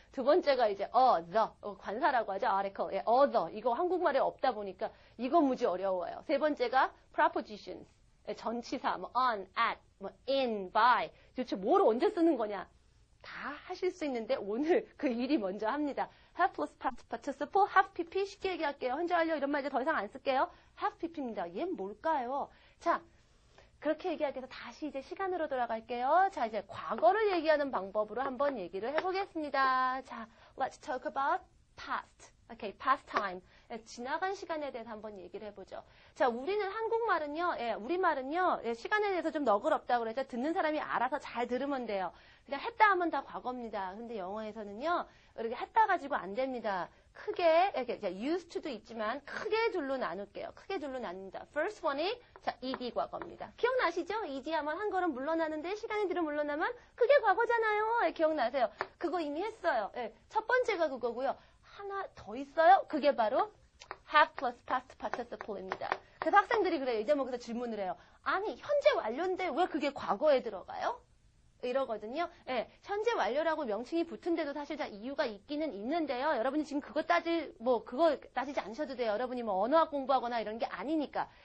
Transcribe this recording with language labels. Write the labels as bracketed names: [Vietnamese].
[Korean] 두 번째가 이제, the, 관사라고 하죠. [English] article, the. [Korean] 이거 한국말에 없다 보니까, 이거 무지 어려워요. 세 번째가 prepositions, 전치사, 뭐 on, at, 뭐 in, by. 도대체 뭘 언제 쓰는 거냐? 다 하실 수 있는데 오늘 그 일이 먼저 합니다. [English] have plus past participle, have pp [Korean] 쉽게 얘기할게요. 현재 완료 이런 말 이제 더 이상 안 쓸게요. have pp입니다. 얘는 뭘까요? 자, 그렇게 얘기하기 위해서 다시 이제 시간으로 돌아갈게요. 자, 이제 과거를 얘기하는 방법으로 한번 얘기를 해보겠습니다. [English] 자, let's talk about past. Okay, past time. [Korean] 지나간 시간에 대해서 한번 얘기를 해보죠. 자, 우리는 한국말은요, 우리말은요, 시간에 대해서 좀 너그럽다고 그러죠. 듣는 사람이 알아서 잘 들으면 돼요. 그냥 했다 하면 다 과거입니다. 근데 영어에서는요, 이렇게 했다 가지고 안 됩니다. 크게, 이렇게 used to도 있지만 크게 둘로 나눌게요. 크게 둘로 나눕니다. [English] First one [Korean] 이, 자, ed 과거입니다. 기억나시죠? ed 하면 한 걸음 물러나는데 시간이 뒤로 물러나면 그게 과거잖아요. 기억나세요? 그거 이미 했어요. 첫 번째가 그거고요. 하나 더 있어요. 그게 바로 [English] have plus past participle입니다. [Korean] 그래서 학생들이 그래요. 이 대목에서 질문을 해요. 아니, 현재 완료인데 왜 그게 과거에 들어가요? 이러거든요. 현재 완료라고 명칭이 붙은데도 사실 다 이유가 있기는 있는데요. 여러분이 지금 그거 따지지 않으셔도 돼요. 여러분이 뭐 언어학 공부하거나 이런 게 아니니까.